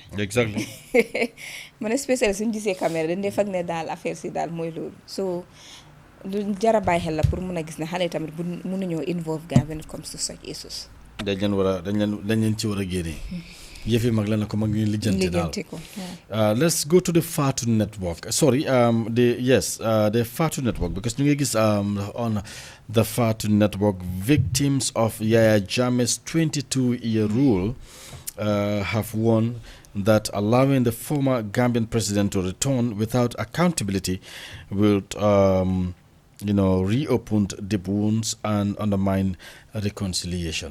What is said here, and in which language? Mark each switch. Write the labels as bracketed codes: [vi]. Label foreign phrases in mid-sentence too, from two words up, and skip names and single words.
[en] exactly [wo] mu ne spécial suñu gisee caméra dañ dee fag ne daal affaire si daal mooy loolu so lu jara bàyyi xel la pour mun a gis ne xale yi tamit bu mënuñoo involve gars [en] when it comes to such issues [wo] dañ leen ci war a génne yëfi mag la na ko mag ñu lijjanti [en] daal let's go to the Fatu network sorry the Fatu network because [wo] ñu ngi gis [en] on the Fatu network victims of Yaya Jammeh's 22-year rule have warned that allowing the former Gambian president to return without accountability will reopen deep wounds and undermine reconciliation.